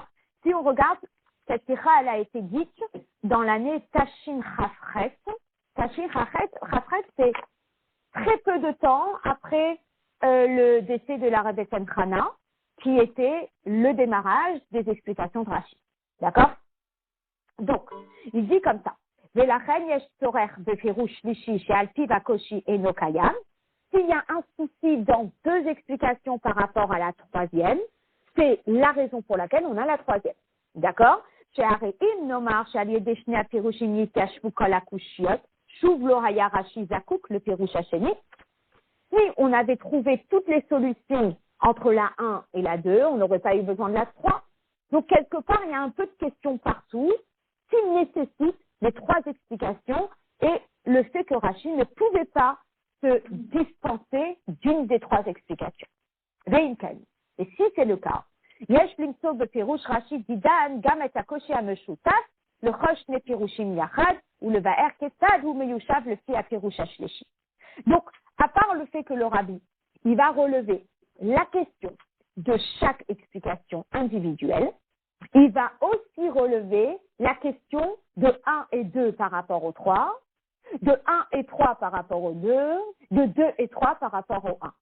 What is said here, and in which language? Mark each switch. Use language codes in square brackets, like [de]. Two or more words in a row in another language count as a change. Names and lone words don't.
[fr] Si on regarde, cette sira, elle a été dite dans l'année Tashin Chafret. Tashin Chafret, c'est très peu de temps après le décès de la Rebbetzin Chana, qui était le démarrage des explications de Rashi. D'accord? Donc, il dit comme ça. [he] ולכן יש צורך בפירוש שלישי שעל פיו הקושי אינו קיים. [fr] S'il y a un souci dans deux explications par rapport à la troisième, c'est la raison pour laquelle on a la troisième. D'accord? [he] שהרי אם נאמר שעל ידי שני הפירושים יתיישבו כל הקושיות, שוב לא היה רש"י זקוק לפירוש השני. [fr] Si on avait trouvé toutes les solutions entre la 1 et la 2, on n'aurait pas eu besoin de la 3. Donc, quelque part, il y a un peu de questions partout qui nécessitent les trois explications et le fait que Rashi ne pouvait pas se dispenser d'une des trois explications. Et si c'est le cas, [he] יש למצוא בפירוש רש"י דידן גם את הקושי המשותף לכל שני פירושים יחד ולבאר כיצד הוא מיושב לפי הפירוש השלישי. [fr] Donc, à part le fait que le rabbi, il va relever la question de chaque explication individuelle, il va aussi relever la question de 1 et 2 par rapport au 3, de 1 et 3 par rapport au 2, de 2 et 3 par rapport au 1.